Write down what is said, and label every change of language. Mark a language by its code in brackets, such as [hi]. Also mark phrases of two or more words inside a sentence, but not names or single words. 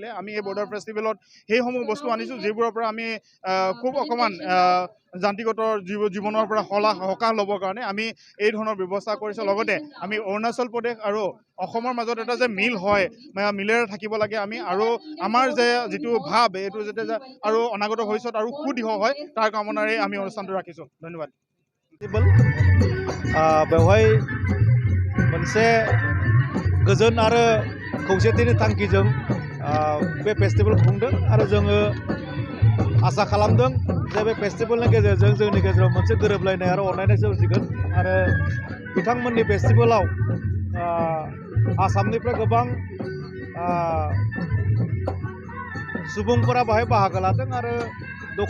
[as] আমি এই বৰ্ডাৰ ফেষ্টিভেলত সেইসমূহ বস্তু আনিছোঁ যিবোৰৰ পৰা আমি খুব অকণমান যান্ত্ৰিকত জীৱনৰ পৰা সকাহ ল'বৰ কাৰণে আমি এই ধৰণৰ ব্যৱস্থা কৰিছোঁ। লগতে আমি অৰুণাচল প্ৰদেশ আৰু অসমৰ মাজত এটা যে মিল হয়, মিলেৰে থাকিব লাগে আমি, আৰু আমাৰ যে যিটো ভাৱ এইটো যাতে আৰু অনাগত ভৱিষ্যত আৰু সুদৃঢ় হয় তাৰ কামনাৰে আমি অনুষ্ঠানটো ৰাখিছোঁ। ধন্যবাদ। [brx] बेवहाय मोनसे गोजोन आरो खौसेथिनि थांखिजों बे फेस्टिभेल खुंदों आरो जोङो आसा खालामदों जे बे फेस्टिभेलनि गेजेरजों जोंनि गेजेराव मोनसे गोरोबलायनाय आरो अनलायनाय सोमजिगोन आरो बिथांमोननि फेस्टिभेलाव आसामनिफ्राय गोबां सुबुंफोरा बाहाय बाहागो लादों आरो दखानिफ्राबो फैदों।